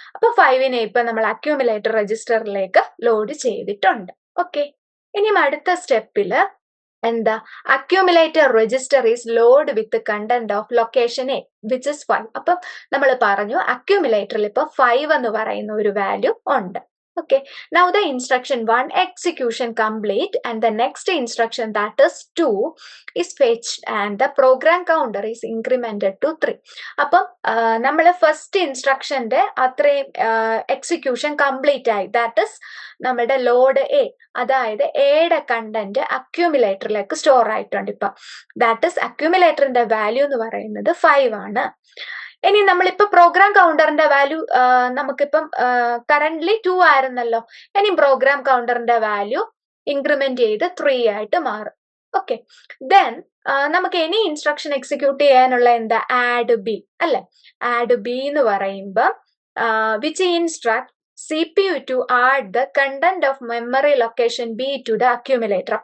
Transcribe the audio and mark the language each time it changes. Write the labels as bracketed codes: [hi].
[ml] അപ്പൊ 5നെ ഇപ്പൊ നമ്മൾ അക്യുമുലേറ്റർ രജിസ്റ്ററിലേക്ക് ലോഡ് ചെയ്തിട്ടുണ്ട്. [en] okay, [ml] ഇനി അടുത്ത സ്റ്റെപ്പില് എന്താ? [en] Accumulator register is load with content of location A which is 5. [ml] അപ്പം നമ്മൾ പറഞ്ഞു അക്യുമുലേറ്ററിൽ ഇപ്പൊ 5 എന്ന് പറയുന്ന ഒരു വാല്യൂ ഉണ്ട്. [en] Okay, now the instruction 1 execution complete and the next instruction that is 2 is fetched and the program counter is incremented to 3. [ml] അപ്പം നമ്മൾ ഫസ്റ്റ് ഇൻസ്ട്രക്ഷന്റെ അത്രയും എക്സിക്യൂഷൻ കംപ്ലീറ്റ് ആയി. ദാറ്റ് ഇസ് നമ്മുടെ ലോഡ് എ, അതായത് എയുടെ കണ്ടന്റ് അക്യുമുലേറ്ററിലേക്ക് സ്റ്റോർ ആയിട്ടുണ്ട്. ഇപ്പം ദാറ്റ് ഇസ് അക്യുമുലേറ്ററിന്റെ വാല്യൂ എന്ന് പറയുന്നത് 5 ആണ്. ഇനി നമ്മളിപ്പോ പ്രോഗ്രാം കൗണ്ടറിന്റെ വാല്യൂ നമുക്കിപ്പം കറന്റ്ലി 2 ആയിരുന്നല്ലോ. ഇനി പ്രോഗ്രാം കൗണ്ടറിന്റെ വാല്യൂ ഇൻക്രിമെന്റ് ചെയ്ത് 3 ആയിട്ട് മാറും. ഓക്കെ, ദെൻ നമുക്ക് ഇനി ഇൻസ്ട്രക്ഷൻ എക്സിക്യൂട്ട് ചെയ്യാനുള്ള എന്താ? ആഡ് ബി അല്ലെ? ആഡ് ബി എന്ന് പറയുമ്പോ [en] Which instruct CPU to add the content of memory location B to the accumulator.